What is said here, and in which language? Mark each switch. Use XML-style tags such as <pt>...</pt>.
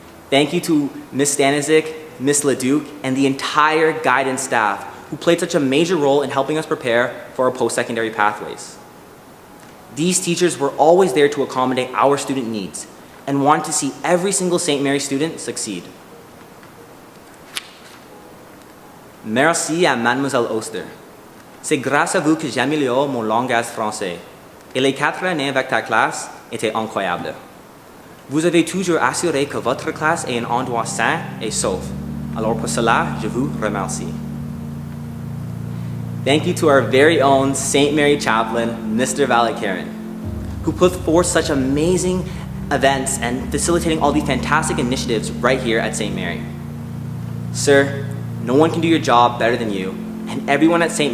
<en>Thank you to Ms. Stanizik, Ms. Leduc, and the entire guidance staff who played such a major role in helping us prepare for our post-secondary pathways. These teachers were always there to accommodate our student needs and wanted to see every single St. Mary student succeed.</en> <fr>Merci à Mademoiselle Oster. C'est grâce à vous que j'améliore mon langage français. Et les 4 années avec ta classe étaient incroyables. Vous avez toujours assuré que votre classe est un endroit sain et sauf. Alors pour cela, je vous remercie.</fr> <en>Thank you to our very own St. Mary chaplain, Mr. Valedictorian, who put forth such amazing events and facilitating all these fantastic initiatives right here at St. Mary. Sir, no one can do your job better than you, and everyone at St.</en>